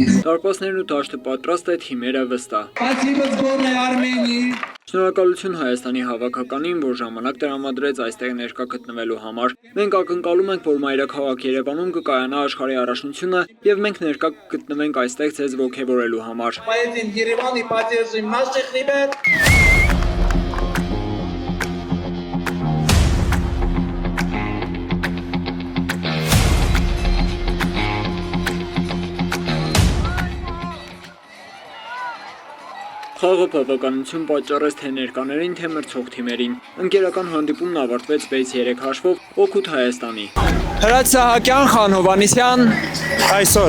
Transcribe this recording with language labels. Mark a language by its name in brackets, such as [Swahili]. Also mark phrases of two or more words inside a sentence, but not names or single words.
[Armenian] Դարպասներն ու դաշտը պատրաստ է, թիմերը վստահ։ [Russian] Спасибо сборной Армении. [Armenian] Շնորհակալություն Հայաստանի հավաքականին, որ ժամանակ տրամադրեց այստեղ ներկա գտնվելու համար։ Մենք ակնկալում ենք, որ մայրաքաղաք Երևանում կկայանա աշխարհի առաջնությունը եւ մենք ներկա կգտնվենք այստեղ ձեզ ողջևորելու համար։ [Russian] Поедем в Ереван и поддержим наших ребят. [Armenian] Խաղը բավականություն պատճառեց թե ներկաներին, թե մրցող թիմերին։ Ընկերական հանդիպումն ավարտվեց 6-3 հաշվով օգուտ Հայաստանի։ Հրաց Սահակյան, Խան Հովհաննիսյան,